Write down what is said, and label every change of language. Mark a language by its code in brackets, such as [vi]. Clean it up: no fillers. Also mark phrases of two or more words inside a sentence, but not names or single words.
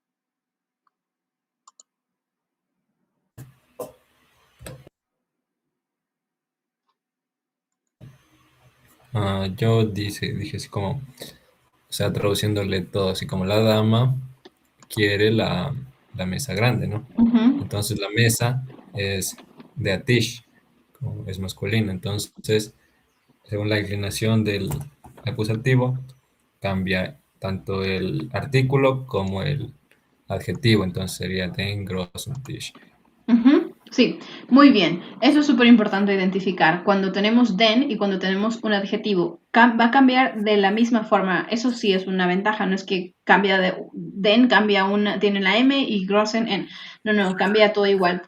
[es] Yo dije así como, o sea, traduciéndole todo, así como la dama quiere la mesa grande, ¿no? Ujú. Entonces la mesa es de Atish, como es masculino. Entonces, según la inclinación del acusativo, cambia tanto el artículo como el adjetivo. [de] Entonces sería den großen Tisch. [es] Ujú, sí, muy bien. Eso es súper importante identificar. Cuando tenemos den y cuando tenemos un adjetivo, va a cambiar de la misma forma. Eso sí es una ventaja. No es que cambia den, tiene la M y großen en. No, cambia todo igual.